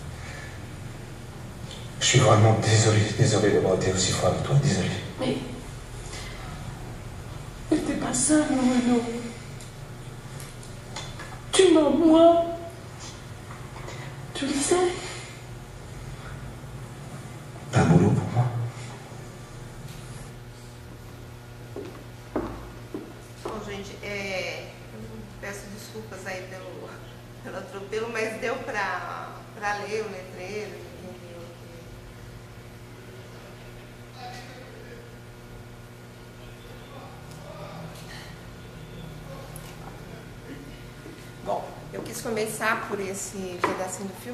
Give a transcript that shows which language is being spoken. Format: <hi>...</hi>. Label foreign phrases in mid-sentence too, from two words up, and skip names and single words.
<fr>Je suis vraiment désolé d'avoir été aussi froid avec toi, désolé. Mais t'es pas seul, Renaud. Tu m'as moi. Tu le sais. T'as un boulot pour moi?</fr> <pt>Bom, gente, peço desculpas aí pelo atropelo, mas deu para ler o letreiro. Bom, eu quis começar por esse pedacinho do filme.</pt>